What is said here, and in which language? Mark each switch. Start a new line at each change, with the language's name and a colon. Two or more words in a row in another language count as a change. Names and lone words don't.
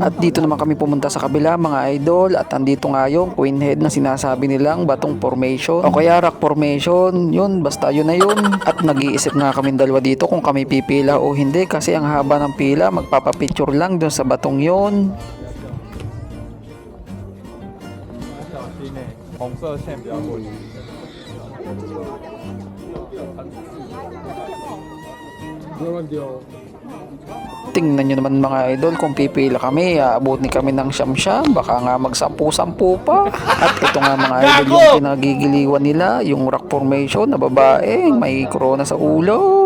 Filipino: At dito naman kami pumunta sa kabila mga idol at andito nga yung Queen Head na sinasabi nilang batong formation o kaya
English: rock formation.
Filipino: Yun, basta yun na yun. At nag-iisip nga kami dalawa dito kung kami pipila o hindi kasi ang haba ng pila magpapapicture lang dun sa batong yun.
Chinese: 红色线比较过去。
Filipino: Tingnan nyo naman mga idol kung pipila kami, aabutin kami ng siyam-siyam, baka nga magsampu-sampu pa. At ito nga mga idol yung pinagigiliwan nila, yung
English: rock formation
Filipino: na babae, may corona sa ulo.